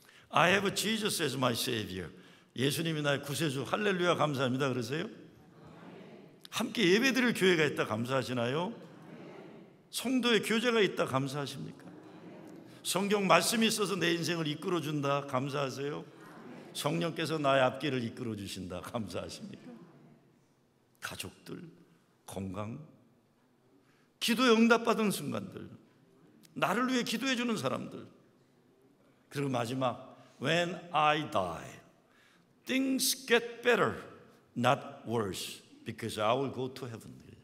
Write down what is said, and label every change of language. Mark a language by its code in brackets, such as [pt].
[en] I have Jesus as my Savior. [ko] 예수님이 나의 구세주. 할렐루야 감사합니다. 그러세요? 함께 예배드릴 교회가 있다. 감사하시나요? 성도의 교제가 있다. 감사하십니까? 성경 말씀이 있어서 내 인생을 이끌어준다. 감사하세요? 성령께서 나의 앞길을 이끌어주신다. 감사하십니까? 가족들, 건강, 기도에 응답받은 순간들, 나를 위해 기도해 주는 사람들. 그리고 마지막 [en] When I die, things get better, not worse, because I will go to heaven.